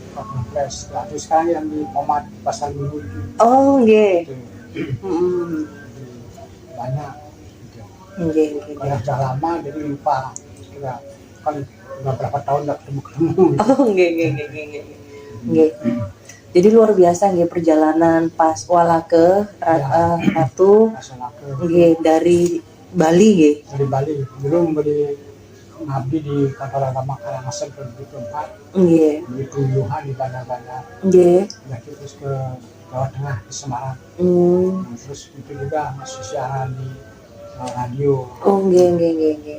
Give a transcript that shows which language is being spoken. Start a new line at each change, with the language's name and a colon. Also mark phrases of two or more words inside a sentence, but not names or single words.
Indonesian: Terus sekarang yang di Pomat Pasar Minggu itu. Oh, nggih. Banyak gitu. Nggih. Karena sudah lama jadi lupa. Kira kan udah berapa tahun nggak ketemu. Oh, nggih. Jadi luar biasa nggih perjalanan pas Walake Ratu nggih dari Bali nggih. Dari Bali. Dulu ngabdi di kantor agama Karangasem di tempat. Nggih. Di Tuyuhan di Bandar-Bandar. Nggih. Terus ke Jawa Tengah di Semarang. Terus itu juga masih siaran di radio. Oh, nggih.